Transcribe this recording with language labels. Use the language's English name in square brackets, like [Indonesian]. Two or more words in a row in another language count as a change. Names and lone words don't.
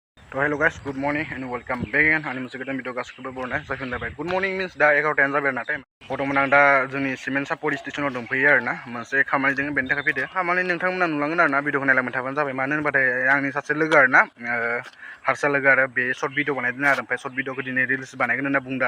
[Bodo] तो [English] hello guys good morning and welcome back again [Bodo] आंनि मोनसे गोदान भिडिअ गासिखौबो बरनाय जाफिनलायबाय [English] good morning means [Bodo] दा 11:10 जाबाय आरोना टाइम बर्थमान आं दा जोंनि सिमेन्ट सापरि स्टेशनाव दंफैयो आरोना मोनसे खामानि दोङो बेनि थाखाय फैदो खामानि नोंथांमोना नुलांगोन आरोना भिडिअखौ नायलांबाय थाबानो जाबाय मानो होनबाथाय आंनि सासे लोगो आरोना हारसा लोगो आरो बे [English] short video [Bodo] बानायदों आरो ओमफ्राय सर्ट भिडिअखौ दिनै रिल्स बानायगोन होनना बुंदों